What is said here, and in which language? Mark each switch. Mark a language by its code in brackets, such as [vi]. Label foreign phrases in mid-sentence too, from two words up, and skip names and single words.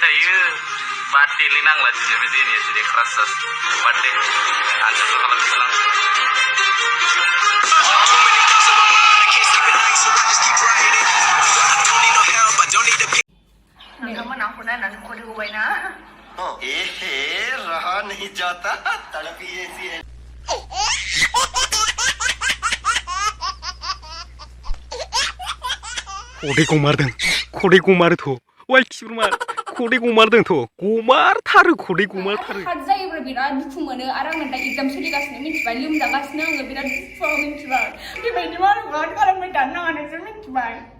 [brx] थायो बार्थडेलै नांला दिनै बे जेनिया सिदे क्रास जास बार्थडे आनसारखौ खालामसिलां नोंथांमोना आंखौ नायनानै कल होबाय ना [hi] एहे रहा नहीं जाता तड़प ही ऐसी है [brx] खदैखौ मारदों खदैखौ मारोथ' वाइ खिब्रमार खदैखौ मारदोंथ' गमारथारो खदैखौ मारथारो हार्ट जायोब्ला बिराद दुखु मोनो आरो आंना दा एग्जाम सोलिगासिनो मिथिबाय लोमजागासिनो आङो बिराद दुखुआव मिथिबाय बेबायदि मारुखौ खालामबाय थानो नाङा नोंसोर मिथिबाय